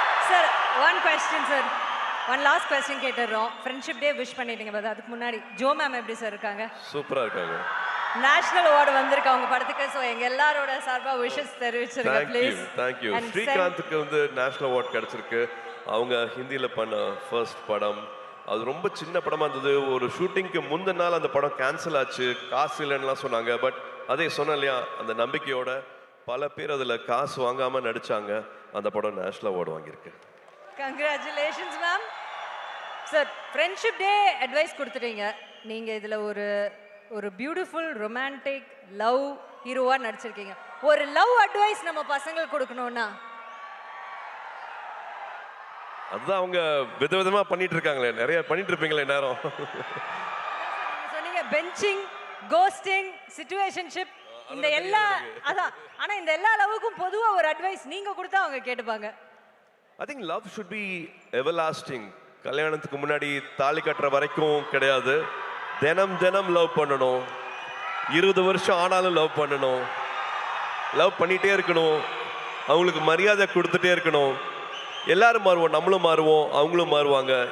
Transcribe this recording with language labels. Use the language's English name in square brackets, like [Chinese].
[English] Sir, one question sir. One last question [Tamil] கேட்டுறோம். Friendship day wish பண்ணிட்டீங்க, but அதுக்கு முன்னாடி Joe ma'am எப்படி sir இருக்காங்க? சூப்பரா இருக்காங்க. நேஷனல் அவார்டு வந்திருக்கு அவங்க படத்துக்கு. ஸோ எங்க எல்லாரோட சார்பா விஷஸ் தெரிவிச்சிருங்க ப்ளீஸ். [English] Thank you. [Tamil] ஸ்ரீகாந்துக்கு வந்து நேஷனல் அவார்டு கிடைச்சிருக்கு. அவங்க ஹிந்தியில பண்ண ஃபர்ஸ்ட் படம். அது ரொம்ப சின்ன படமா இருந்தது. ஒரு ஷூட்டிங்க்கு முந்தின நாள் அந்த படம் கேன்சல் ஆச்சு, காசு இல்லைன்னுலாம் சொன்னாங்க. பட் அதே சொன்னேன் இல்லையா, அந்த நம்பிக்கையோட பல பேர் அதில் காசு வாங்காம நடிச்சாங்க. அந்த படம் நேஷனல் அவார்டு வாங்கியிருக்கு. [English] Congratulations ma'am. [Tamil] Sir, friendship day advice கொடுத்துட்டீங்க. நீங்க இதுல ஒரு பியூட்டிஃபுல் ரொமான்டிக் லவ் ஹீரோவா நடிச்சிருக்கீங்க. ஒரு லவ் அட்வைஸ் நம்ம பசங்களுக்கு கொடுக்கணும்னா? அதுதான் அவங்க விதவிதமா பண்ணிட்டு இருக்காங்களே, நிறைய பண்ணிட்டு இருப்பீங்களே நேரம். சொன்னீங்க பெஞ்சிங், கோஸ்டிங், சிச்சுவேஷன்ஷிப், இந்த எல்லா அதான். ஆனா இந்த எல்லா லவ்வுக்கும் பொதுவா ஒரு அட்வைஸ் நீங்க கொடுத்தா அவங்க கேட்டுப்பாங்க. [English] I think love should be everlasting. [Tamil] கல்யாணத்துக்கு முன்னாடி தாலி கட்டுற வரைக்கும் கிடையாது. தினம் தினம் லவ் பண்ணணும். 20 வருஷம் ஆனாலும் லவ் பண்ணணும். லவ் பண்ணிட்டே இருக்கணும். அவங்களுக்கு மரியாதை கொடுத்துட்டே இருக்கணும். எல்லாரும் மாறுவோம், நம்மளும் மாறுவோம், அவங்களும் மாறுவாங்க.